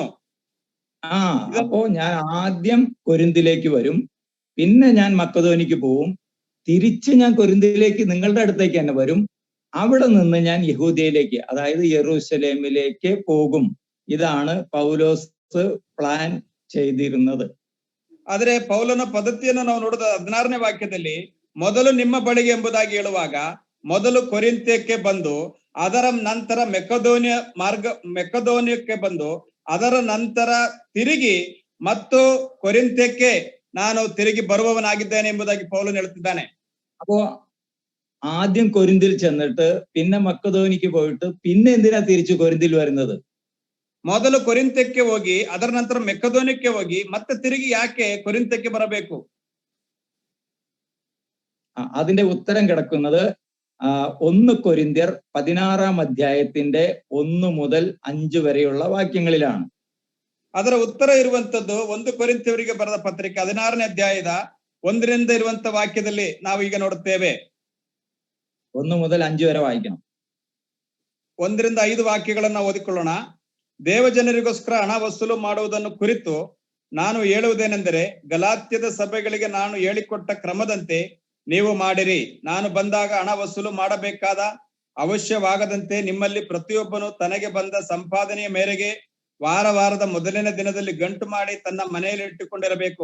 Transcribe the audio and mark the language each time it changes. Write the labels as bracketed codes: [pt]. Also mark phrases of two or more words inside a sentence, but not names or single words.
[ml] അപ്പോ ഞാൻ ആദ്യം കൊരിന്തിലേക്ക് വരും, പിന്നെ ഞാൻ മക്കദോനിക്ക് പോവും, തിരിച്ച് ഞാൻ കൊരിന്തിലേക്ക് നിങ്ങളുടെ അടുത്തേക്ക് തന്നെ വരും, അവിടെ നിന്ന് ഞാൻ യഹൂദയിലേക്ക്, അതായത് യെരൂശലേമിലേക്ക് പോകും. ഇതാണ് പൗലോസ് പ്ലാൻ ചെയ്തിരുന്നത്. [kn] ಆದ್ರೆ ಪೌಲನ ಪದ್ಧತಿಯನ್ನು ನಾವು ನೋಡಿದ 16ನೇ ವಾಕ್ಯದಲ್ಲಿ, ಮೊದಲು ನಿಮ್ಮ ಬಳಿಗೆ ಎಂಬುದಾಗಿ ಹೇಳುವಾಗ ಮೊದಲು ಕೊರಿಂಥ್ಯಕ್ಕೆ ಬಂದು ಅದರ ನಂತರ ಮೆಕ್ಕದೋನ್ಯಕ್ಕೆ ಬಂದು ಅದರ ನಂತರ ತಿರುಗಿ ಮತ್ತು ಕೊರಿಂಥ್ಯಕ್ಕೆ ನಾನು ತಿರುಗಿ ಬರುವವನಾಗಿದ್ದೇನೆ ಎಂಬುದಾಗಿ ಪೌಲನು ಹೇಳುತ್ತಿದ್ದಾನೆ. [ml] അപ്പോ ആദ്യം കൊരിന്തിൽ ചെന്നിട്ട് പിന്നെ മക്കദോനിക്ക് പോയിട്ട് പിന്നെ എന്തിനാ തിരിച്ചു കൊരിന്തിൽ വരുന്നത്? [kn] ಮೊದಲು ಕೊರಿಂಥ್ಯಕ್ಕೆ ಹೋಗಿ ಅದರ ನಂತರ ಮೆಕ್ಕದೋನ್ಯಕ್ಕೆ ಹೋಗಿ ಮತ್ತೆ ತಿರುಗಿ ಯಾಕೆ ಕೊರಿಂಥ್ಯಕ್ಕೆ ಬರಬೇಕು? [ml] അതിന്റെ ഉത്തരം കിടക്കുന്നത് 1 കൊരിന്ത്യർ 16 അധ്യായത്തിന്റെ 1 മുതൽ 5 വരെയുള്ള വാക്യങ്ങളിലാണ്. [kn] ಅದರ ಉತ್ತರ ಇರುವಂತದ್ದು 1 ಕೊರಿಂಥ್ಯರಿಗೆ ಬರೆದ ಪತ್ರಿಕೆ 16ನೇ ಅಧ್ಯಾಯದ 1ರಿಂದ ಇರುವಂತ ವಾಕ್ಯದಲ್ಲಿ ನಾವು ಈಗ ನೋಡುತ್ತೇವೆ. [ml] 1 മുതൽ 5 വരെ വായിക്കണം. [kn] 1ರಿಂದ 5 ವಾಕ್ಯಗಳನ್ನ ಓದಿಕೊಳ್ಳೋಣ. ದೇವಜನರಿಗೋಸ್ಕರ ಹಣ ವಸೂಲು ಮಾಡುವುದನ್ನು ಕುರಿತು ನಾನು ಹೇಳುವುದೇನೆಂದರೆ, ಗಲಾತ್ಯದ ಸಭೆಗಳಿಗೆ ನಾನು ಹೇಳಿಕೊಟ್ಟ ಕ್ರಮದಂತೆ ನೀವು ಮಾಡಿರಿ. ನಾನು ಬಂದಾಗ ಹಣ ವಸೂಲು ಮಾಡಬೇಕಾದ ಅವಶ್ಯವಾಗದಂತೆ ನಿಮ್ಮಲ್ಲಿ ಪ್ರತಿಯೊಬ್ಬನು ತನಗೆ ಬಂದ ಸಂಪಾದನೆಯ ಮೇರೆಗೆ ವಾರದ ಮೊದಲನೇ ದಿನದಲ್ಲಿ ಗಂಟು ಮಾಡಿ ತನ್ನ ಮನೆಯಲ್ಲಿ ಇಟ್ಟುಕೊಂಡಿರಬೇಕು.